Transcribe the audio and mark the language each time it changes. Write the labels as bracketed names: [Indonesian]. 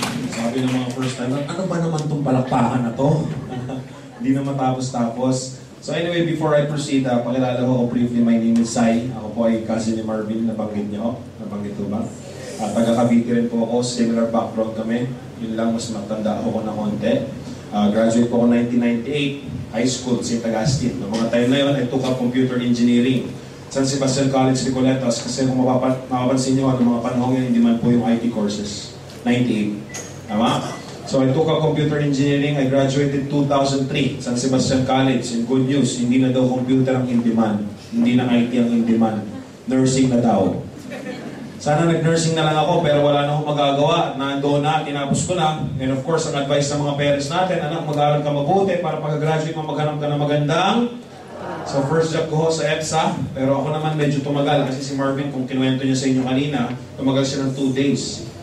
[Filipino] Sabi ng mga first time, ano ba naman itong palakpakan na to? Hindi na matapos-tapos. [English] So anyway, before I proceed, [Filipino] pakilala ko [English] briefly, my name is Sai. [Filipino] Ako po ay cousin ni Marvin, nabanggit niyo. Nabanggit ko ba? Taga-Cavite rin po ako, similar background kami. Yun lang, mas matanda ako na konti. [English] Graduate [Filipino] po ako [English] 1998, high school, St. Agustin. [Filipino] Noong mga time na yun, [English] I took up computer engineering. [Filipino] San Sebastian College, Recoletos, kasi kung mapapansin nyo, ano mga panahon yun, hindi man po yung IT courses. [English] 98. Tama? So I took up computer engineering. I graduated 2003, San Sebastian College. And good news, [Filipino] hindi na daw computer ang in demand. Hindi na IT ang in demand. Nursing na daw. Sana nag-nursing na lang ako, pero wala na akong magagawa. Nandoon na, tinapos ko na. [English] And of course, [Filipino] ang advice ng mga parents natin, anak, mag-aaral ka mabuti para pag-graduate mo, maghanap ka na magandang. So first job ko sa EDSA, pero ako naman medyo tumagal kasi si Marvin, kung kinuwento niya sa inyo kanina, tumagal siya ng 2 days.